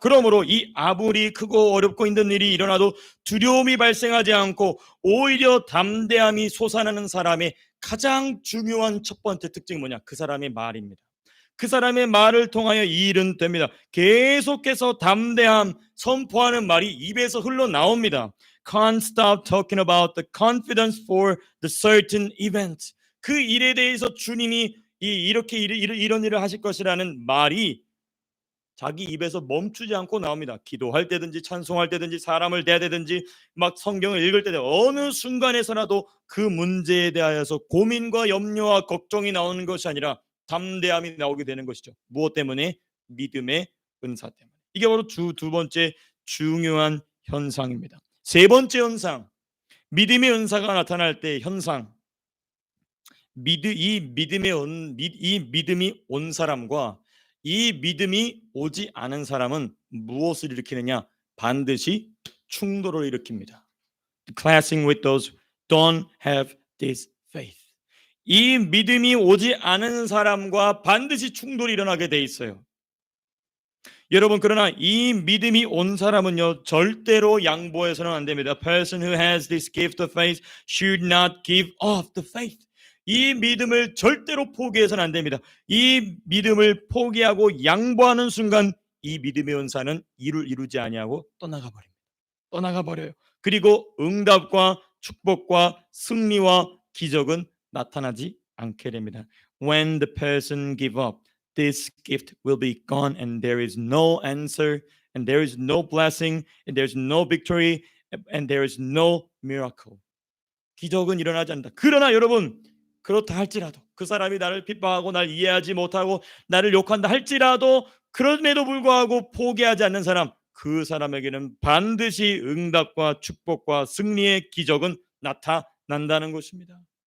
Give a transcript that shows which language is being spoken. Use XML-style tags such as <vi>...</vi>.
<ko>그러므로 이 아무리 크고 어렵고 힘든 일이 일어나도 두려움이 발생하지 않고 오히려 담대함이 솟아나는 사람의 가장 중요한 첫 번째 특징이 뭐냐? 그 사람의 말입니다. 그 사람의 말을 통하여 이 일은 됩니다. 계속해서 담대함 선포하는 말이 입에서 흘러나옵니다.</ko> <en>Can't stop talking about the confidence for the certain event.</en> <ko>그 일에 대해서 주님이 이런 일을 하실 것이라는 말이 자기 입에서 멈추지 않고 나옵니다. 기도할 때든지 찬송할 때든지 사람을 대하든지 막 성경을 읽을 때 어느 순간에서라도 그 문제에 대하여서 고민과 염려와 걱정이 나오는 것이 아니라 담대함이 나오게 되는 것이죠. 무엇 때문에? 믿음의 은사 때문에. 이게 바로 두 번째 중요한 현상입니다. 세 번째 현상, 믿음의 은사가 나타날 때 현상. 이 믿음이 온 사람과 이 믿음이 오지 않은 사람은 무엇을 일으키느냐? 반드시 충돌을 일으킵니다.</ko> <en>Clashing with those who don't have this faith.</en> <ko>이 믿음이 오지 않은 사람과 반드시 충돌이 일어나게 돼 있어요. 여러분, 그러나 이 믿음이 온 사람은요, 절대로 양보해서는 안 됩니다.</ko> <en>A person who has this gift of faith should not give up the faith.</en> <ko>이 믿음을 절대로 포기해서는 안 됩니다. 이 믿음을 포기하고 양보하는 순간 이 믿음의 은사는 이루지 아니하고 떠나가 버립니다. 떠나가 버려요. 그리고 응답과 축복과 승리와 기적은 나타나지 않게 됩니다.</ko> <en>When the person give up, this gift will be gone and there is no answer and there is no blessing and there is no victory and there is no miracle.</en> <ko>기적은 일어나지 않는다. 그러나 여러분, 그렇다 할지라도 그 사람이 나를 핍박하고 날 이해하지 못하고 나를 욕한다 할지라도 그럼에도 불구하고 포기하지 않는 사람, 그 사람에게는 반드시 응답과 축복과 승리의 기적은 나타난다는 것입니다.</ko>